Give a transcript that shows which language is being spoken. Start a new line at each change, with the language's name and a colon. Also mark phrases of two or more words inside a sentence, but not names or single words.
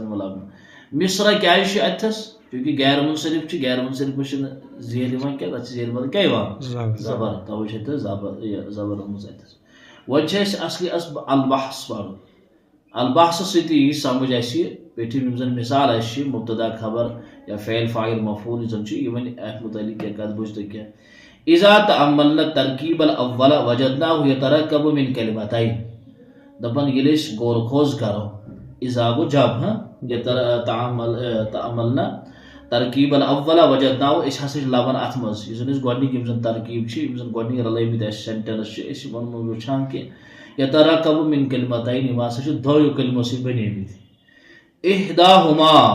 Kashmiri: یِوان لبنہٕ مصر کیازِ چھُ اتھس چوٗنٛکہِ غیر منصرف چھُ غیر منصرفس چھِنہٕ زیر یِوان کینٛہہ تتھ چھِ زیر بدل کیٛاہ یِوان زبر توے چھِ اتھس زبر ٲمٕژ اتھس وۄنۍ چھِ اسہِ اصلی البحث پرُن البحثس سۭتی یی سمجھ اسہِ یہِ پیٚٹھِم یِم زن مثال اسہِ چھِ مبتدا خبر یا فعل فاعل مفعول یُس زن چھُ یہِ وَنہِ اتھ متعلق کینٛہہ کتھ بوٗزِو تُہۍ کینٛہہ
Arabic: اذا تأملنا الترکیب الاول وجدناه يترکب من کلمتین
Kashmiri: دپان ییٚلہِ أسۍ غور خوض کرو اذا گوٚو جب
Arabic: تأملنا ترکیب الاول وجدناه
Kashmiri: أسۍ ہسا چھِ لبان اتھ منٛز یُس زن أسۍ گۄڈنِکۍ یِم زن ترکیب چھِ یِم زن گۄڈنِکۍ رلٲومٕتۍ اسہِ سینٹینس چھِ أسۍ یِمن منٛز وٕچھان کہِ
Arabic: یترکب من کلمتین
Kashmiri: یِم ہسا چھِ دۄیو کلمو سۭتۍ بنیمٕتۍ احداہما